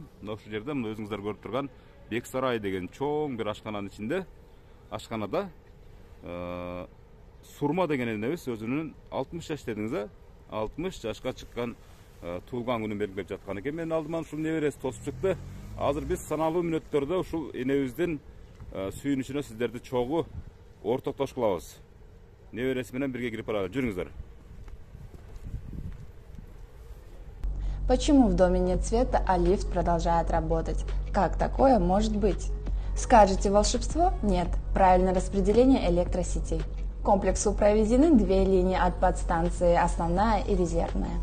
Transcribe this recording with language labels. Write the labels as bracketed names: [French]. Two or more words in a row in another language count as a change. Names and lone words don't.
[Kyrgyz] Мына ушул жерде мына өзүңүздөр көрүп турган Бек Сарай деген чоң бир ашкананын ичинде, ашканада Сурма деген энебиз өзүнүн 60 жаш дедиңиз, 60 жашка чыккан туулган күнүн белгилеп жаткан экен. Мен алдыман ушул небереси тосуп чыкты. Азыр биз саналуу мүнөттөрдө ушул энебиздин сүйүнүчүнө сиздерди чогуу ортоктош кылабыз. Небереси менен бирге кирип баралы. Жүрүңүздөр. [Russian] Почему в доме нет света, а лифт продолжает работать? Как такое может быть? Скажете волшебство? Нет. Правильное распределение электросетей. К комплексу проведены две линии от подстанции, основная и резервная.